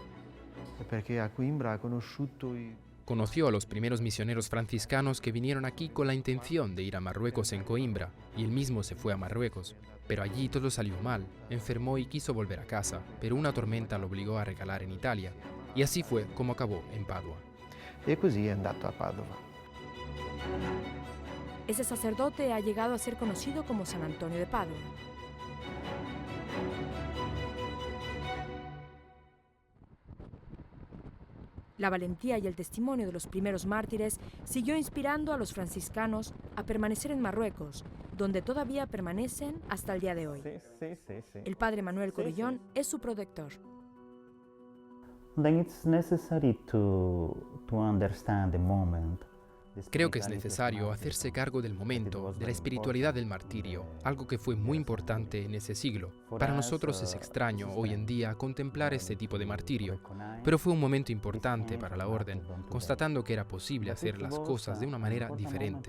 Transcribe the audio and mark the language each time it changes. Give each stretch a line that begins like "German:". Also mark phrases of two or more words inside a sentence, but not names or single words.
Spanish: Conoció a los primeros misioneros franciscanos que vinieron aquí con la intención de ir a Marruecos en Coimbra, y él mismo se fue a Marruecos. Pero allí todo salió mal, enfermó y quiso volver a casa, pero una tormenta lo obligó a recalar en Italia, y así fue como acabó en Padua.
Italian: E così è andato a Padova.
Spanish: Ese sacerdote ha llegado a ser conocido como San Antonio de Padua. La valentía y el testimonio de los primeros mártires siguió inspirando a los franciscanos a permanecer en Marruecos, donde todavía permanecen hasta el día de hoy. El padre Manuel Corillón es su protector.
English: Then it's necessary to understand the moment.
Spanish: Creo que es necesario hacerse cargo del momento, de la espiritualidad del martirio, algo que fue muy importante en ese siglo. Para nosotros es extraño hoy en día contemplar este tipo de martirio, pero fue un momento importante para la orden, constatando que era posible hacer las cosas de una manera diferente.